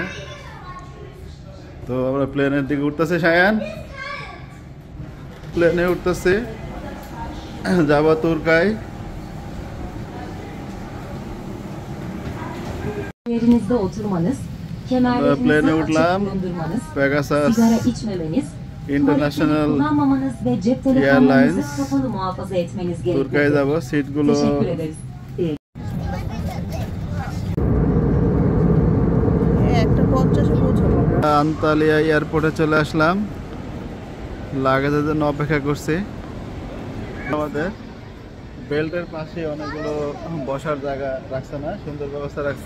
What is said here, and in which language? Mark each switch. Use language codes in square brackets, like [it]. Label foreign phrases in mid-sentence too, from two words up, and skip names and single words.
[bn] তো আমরা প্লেনের দিকে উঠতেছি, সায়ান প্লেনে উঠতেছি, যাব তুর্কায়। [tr] Yerinizde oturmanız, [bn] প্লেনে [tr] kemerlerinizi [bn] উঠলাম, [tr] açık bulundurmanız, [bn] পেগাসাস [tr] sigara içmemeniz, [bn] ইন্টারন্যাশনাল [tr] tuvaletleri kullanmamanız ve cep telefonlarınızı kapalı muhafaza etmeniz [bn] তুর্কায় যাব। [tr] gerekiyor. [bn] সিটগুলো [tr] Teşekkür ederiz. [bn] আন্তালিয়া এয়ারপোর্টে চলে আসলাম, লাগেজের জন্য অপেক্ষা করছি। আমাদের বেল্টের পাশে অনেকগুলো বসার জায়গা রাখছে, না সুন্দর ব্যবস্থা রাখছে।